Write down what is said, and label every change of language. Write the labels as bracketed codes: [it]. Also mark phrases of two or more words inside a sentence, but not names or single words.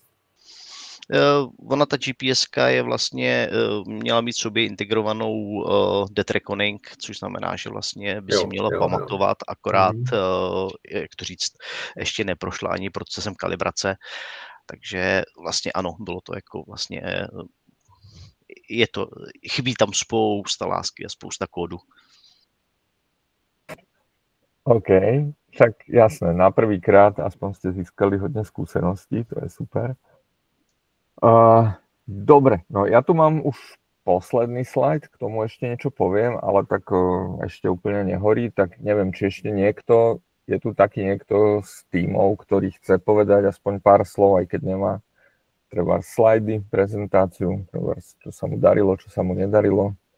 [cs] Ona ta GPS-ka je vlastně, měla mít sobě integrovanou [en] dead reckoning, [cs] což znamená, že vlastně by si měla pamatovat, akorát, jak to říct, ještě neprošla ani procesem kalibrace, takže vlastně ano, bylo to jako vlastně, chybí tam spousta lásky a spousta kódu. [sk] OK, však jasné, na prvýkrát aspoň ste získali hodne skúseností, to je super. Dobre, no ja tu mám už posledný slajd, k tomu ešte niečo poviem, ale tak ešte úplne nehorí, tak neviem, či ešte niekto, je tu taký niekto z tímov, ktorý chce povedať aspoň pár slov, aj keď nemá treba slajdy, prezentáciu, treba, čo sa mu darilo, čo sa mu nedarilo.